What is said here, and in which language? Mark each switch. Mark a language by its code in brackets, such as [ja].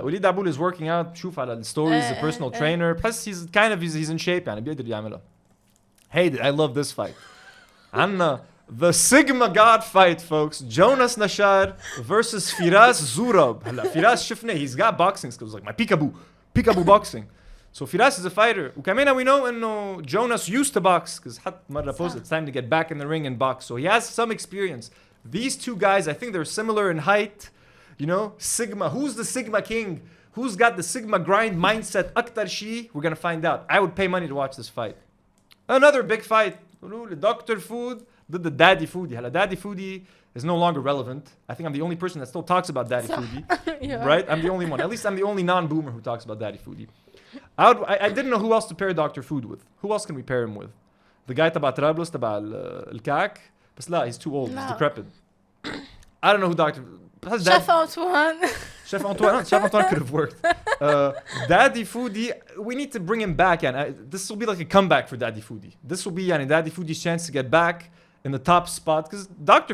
[en] وإلي دعبول is working out. [ar] شوف على الستوريز [en] a personal trainer. [ar] بحس [en] he's in shape [ar] يعني بيقدر يعملها. [en] Hey, I love this fight. عنا the Sigma God fight, folks. Jonas Nashar versus Firas Zurab. [ar] هلا [en] Firas شفنا he's got boxing skills like my peekaboo boxing. So Firas is a fighter. وكمان we know إنه Jonas used to box because [ar] حط مرة [en] post it's time to get back in the ring and box. So he has some experience. These two guys, I think they're similar in height. You know, Sigma. Who's the Sigma king? Who's got the Sigma grind mindset? [ar] أكتر شي? [en] We're gonna find out. I would pay money to watch this fight. Another big fight. Dr. Food ضد the Daddy Foodie. هلا Daddy Foodie is no longer relevant. I think I'm the only person that still talks about Daddy Foodie. Right? I'm the only one. At least I'm the only non-boomer who talks about Daddy Foodie. I didn't know who else to pair Dr. Food with. Who else can we pair him with? The guy [ar] تبع طرابلس تبع الكعك. بس لا, [en] he's too old. He's decrepit. I don't know who Dr. Chef Antoine. Chef Antoine could have worked. Daddy Foodie, we need to bring him back. And this will be like a comeback for Daddy Foodie. This will be Daddy Foodie's chance to get back in the top spot. Because Dr.